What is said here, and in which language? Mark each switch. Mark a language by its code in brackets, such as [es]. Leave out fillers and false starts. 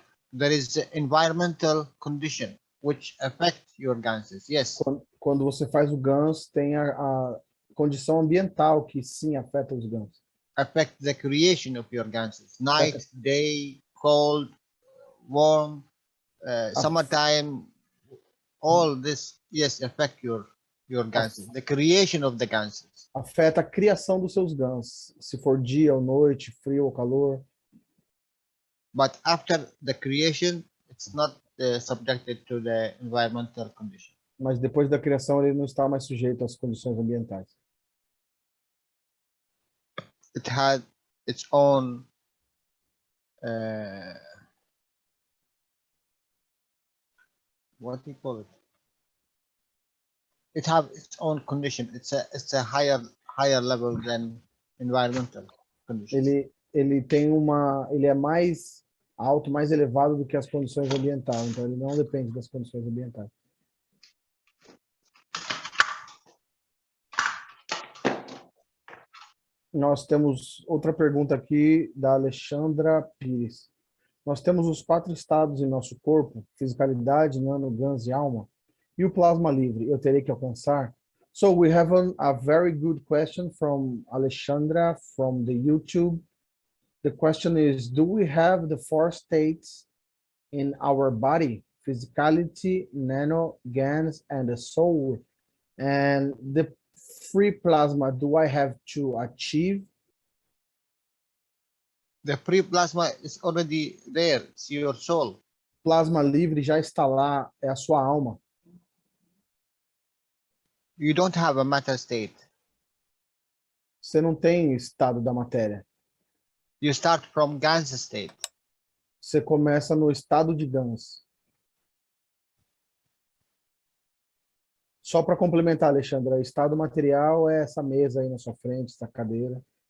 [en] There is the environmental condition which affect your ganses. Yes, [pt] Quando você faz o ganso, tem a condição ambiental que sim afeta os gansos. [en] affect the creation of your ganses. Night, day, cold, warm, summertime, all this, yes, affect your ganses. The creation of the ganses. [pt] Afeta a criação dos seus gansos, se for dia ou noite, frio ou calor. [en] But after the creation, it's not subjected to the environmental condition. [pt] Mas depois da criação ele não está mais sujeito às condições ambientais. [en] It had its own what do you call it? It have its own condition. It's a higher level than environmental conditions. [pt] Ele é mais alto, mais elevado do que as condições ambientais, então ele não depende das condições ambientais. Nós temos outra pergunta aqui da Alexandra Pires. Nós temos os 4 estados em nosso corpo: fisicalidade, nano, gans e alma. E o plasma livre, eu terei que alcançar? [en] So we have a very good question from Alexandra from the YouTube. The question is, do we have the 4 states in our body? Physicality, nano, gans, and the soul. And the free plasma, do I have to achieve? The free plasma is already there. It's your soul. [pt] Plasma livre já está lá, é a sua alma. [en] You don't have a matter state. [pt] Você não tem estado da matéria. [en] You start from gans state. [pt] Você começa no estado de gans. Só para complementar, Alexandra, o estado material é essa mesa aí na sua frente, essa cadeira.